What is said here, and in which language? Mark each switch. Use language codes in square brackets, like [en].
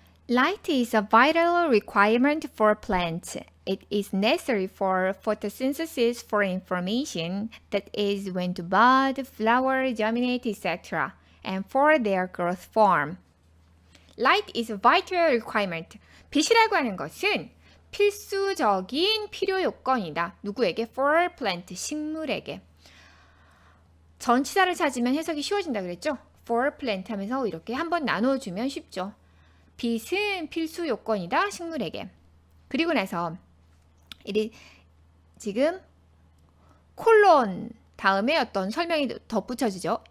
[en] Light is a vital requirement for plants. It is necessary for photosynthesis for information, that is when to bud, flower, germinate, etc., and for their growth form. Light is a vital requirement. [ko] 빛이라고 하는 것은 필수적인 필요 요건이다. 누구에게? [en] For plant, [ko] 식물에게. 전치사를 찾으면 해석이 쉬워진다 그랬죠? [en] For plant [ko] 하면서 이렇게 한번 나눠주면 쉽죠. 빛은 필수 요건이다. 식물에게. 그리고 나서 지금 콜론 다음에 어떤 설명이 덧붙여지죠.